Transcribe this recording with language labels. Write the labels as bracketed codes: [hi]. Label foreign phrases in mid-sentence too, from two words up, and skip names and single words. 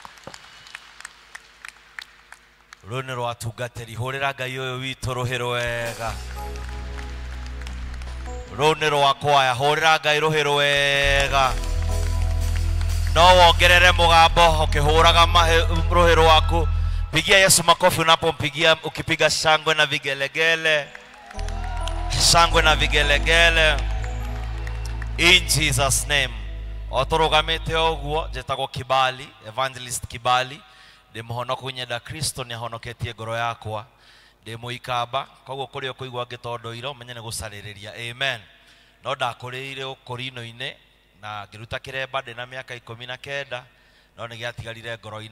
[ki] Rũrũ nĩ rwatungatĩri. Hũrĩra Ngai ũyũ witũ rũhĩ rwega. Rũrũ nĩ rwa kwaya. Hũrĩra Ngai rũhĩ rwega. No wongerere mũgambo ũkĩhũraga rũhĩ rwaku. [sw] Pigia Yesu makofi unapompigia, ukipiga shangwe na vigelegele. Shangwe na vigelegele. [en] In Jesus name. [ki] Otũrũgamĩte ũguo njĩtagwo Kibali, Evangelist Kibali. Ndĩ mũhonoku nyenda Kristo nĩ ahonoketie ngoro yakwa. Ndĩ mũikamba, koguo kũrĩ o kũigua ngĩtondũira ũmenye nĩ gũcarĩrĩria. Amen. No ndakũrĩire ũkũrinũ-inĩ na ngĩruta kĩremba ndĩ na mĩaka 19, no nĩ gĩatigarire ngoro-inĩ.